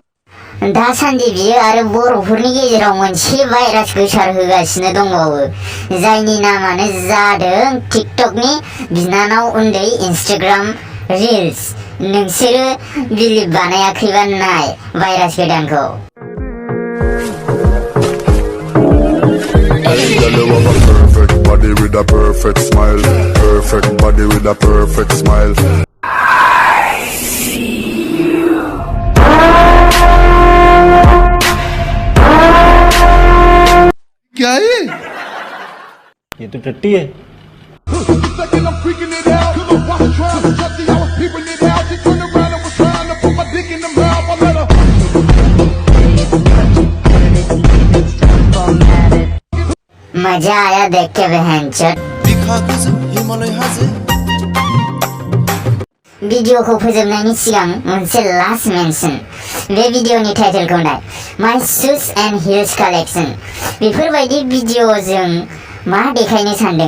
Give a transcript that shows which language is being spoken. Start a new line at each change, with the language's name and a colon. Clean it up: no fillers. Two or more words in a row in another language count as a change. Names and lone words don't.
Bodo: दासान्दि बियो आरो बर'फोरनि गेजेराव मोनसे भाइरास गोसारहोगासिनो दंबावो जायनि नामानो जादों टिकटकनि बिनानाव उन्दै इन्स्टाग्राम रिल्स। नोंसोरो बिलिभ बानायाखैबा नाय भाइरास गोदानखौ।
English: Perfect body with a perfect smile. Perfect body with a perfect smile.
Hindi: क्या है? ये तो टट्टी है। मजा आया देख के बहनचोद।
Bodo: भिडिअखौ फोजोबनायनि सिगां मोनसे
English: last mention.
Bodo: बे भिडिअनि टाइटेलखौ नाय, माय शूज एन्ड हिल्स कालेक्शन। बेफोरबायदि भिडिअजों मा देखायनो सानदों?